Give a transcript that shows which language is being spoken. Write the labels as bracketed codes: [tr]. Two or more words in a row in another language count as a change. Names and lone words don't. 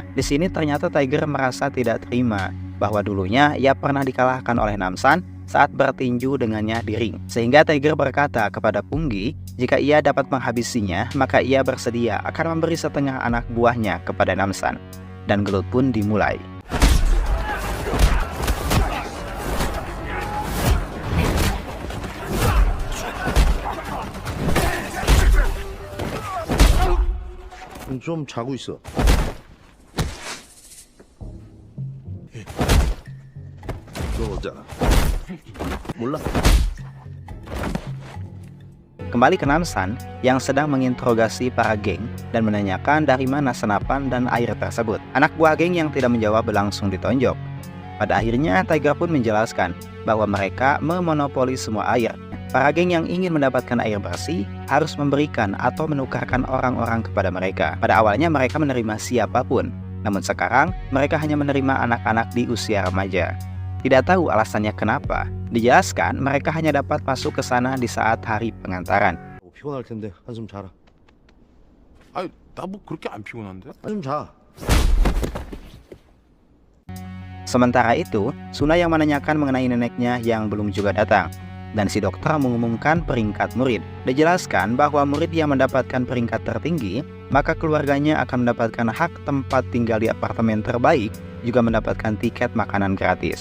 [id] Di sini ternyata Tiger merasa tidak terima bahwa dulunya ia pernah dikalahkan oleh Namsan saat bertinju dengannya di ring. Sehingga Tiger berkata kepada Punggi, jika ia dapat menghabisinya, maka ia bersedia akan memberi setengah anak buahnya kepada Namsan. Dan gelut pun dimulai. [ko] 좀 자고 있어. 너 어쩌나? 몰라. [id] Kembali ke Namsan yang sedang menginterogasi para geng dan menanyakan dari mana senapan dan air tersebut. Anak buah geng yang tidak menjawab langsung ditonjok. Pada akhirnya Tiger pun menjelaskan bahwa mereka memonopoli semua air. Para geng yang ingin mendapatkan air bersih harus memberikan atau menukarkan orang-orang kepada mereka. Pada awalnya mereka menerima siapapun, namun sekarang mereka hanya menerima anak-anak di usia remaja. Tidak tahu alasannya kenapa. Dijelaskan mereka hanya dapat masuk ke sana di saat hari pengantaran. [ko] 피곤할 텐데 한숨 자라. 아니 나 뭐 그렇게 안 피곤한데? 한숨 자. [id] Sementara itu, Suna yang menanyakan mengenai neneknya yang belum juga datang. Dan si dokter mengumumkan peringkat murid. Dijelaskan bahwa murid yang mendapatkan peringkat tertinggi, maka keluarganya akan mendapatkan hak tempat tinggal di apartemen terbaik, juga mendapatkan tiket makanan gratis.